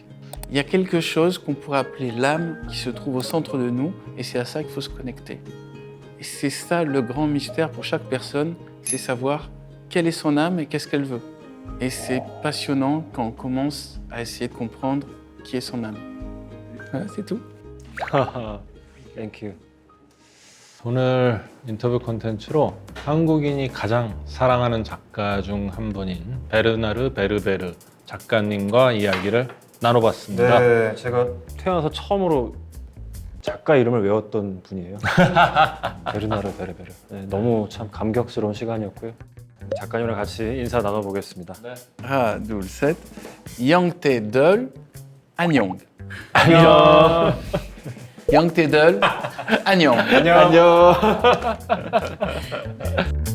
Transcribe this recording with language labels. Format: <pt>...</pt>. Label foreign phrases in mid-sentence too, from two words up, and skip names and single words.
<fr>Il y a quelque chose qu'on pourrait appeler l'âme qui se trouve au centre de nous et c'est à ça qu'il faut se connecter. Et c'est ça le grand mystère pour chaque personne, c'est savoir quelle est son âme et qu'est-ce qu'elle veut. Et c'est passionnant quand on commence à essayer de comprendre qui est son âme. Voilà, c'est tout.</fr> <en>Thank you.</en> <ko>오늘 인터뷰 콘텐츠로 한국인이 가장 사랑하는 작가 중 한 분인 베르나르 베르베르 작가님과 이야기를 나눠봤습니다. 네, 제가 태어나서 처음으로 작가 이름을 외웠던 분이에요. 베르나르 베르베르. 네, 너무 참 감격스러운 시간이었고요. 작가님이랑 같이 인사 나눠보겠습니다.</ko> <fr>Ah, d'où le 7. Yangtae Deul, Anyong.</fr> <ko>안녕. Yangtae Deul, Anyong. 안녕.</ko>